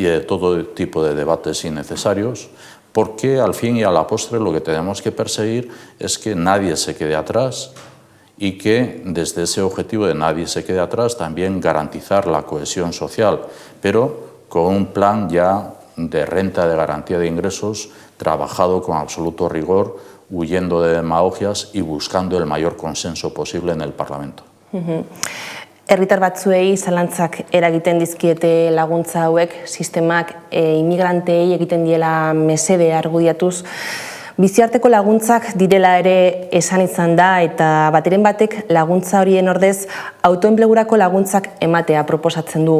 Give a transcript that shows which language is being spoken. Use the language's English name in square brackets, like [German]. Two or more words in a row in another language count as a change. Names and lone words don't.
[Spanish] de todo tipo de debates innecesarios, porque al fin y a la postre lo que tenemos que perseguir es que nadie se quede atrás y que desde ese objetivo de nadie se quede atrás también garantizar la cohesión social, pero con un plan ya de renta de garantía de ingresos trabajado con absoluto rigor, huyendo de demagogias y buscando el mayor consenso posible en el Parlamento. [Basque] Herritar batzuei zalantzak eragiten dizkiete laguntza hauek, sistemak inmigrantei egiten diela mesede argudiatuz. Biziarteko laguntzak direla ere esan izan da, eta bateren batek laguntza horien ordez autoenplegurako laguntzak ematea proposatzen du.